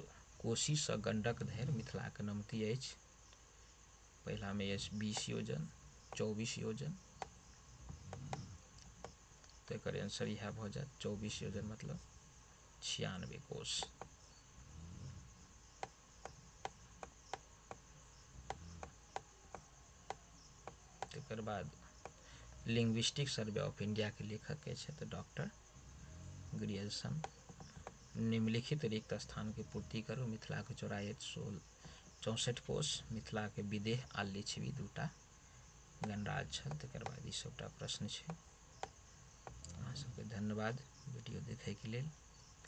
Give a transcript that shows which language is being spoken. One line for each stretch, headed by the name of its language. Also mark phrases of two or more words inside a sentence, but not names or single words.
Maithili: कोशी सँ गंडक धरि मिथिलाक नमती अछि। पहिला में अछि 20 योजन, 24 योजन, तो एकर आंसर यह भऽ जायत 24 योजन मतलब 96 कोश। तकर बाद लिंग्विस्टिक सर्वे ऑफ इंडिया के लेखक के छै तऽ डॉक्टर ग्रियर्सन। निम्नलिखित रिक्त स्थान के पूर्ति करू। मिथिला के चौड़ाई 64 कोश। मिथिला के विदेह आ लिच्छवी 2टा गणराज छल, तकर बाद ई सबटा प्रश्न छै। अहाँ सबके धन्यवाद वीडियो देखैके लेल।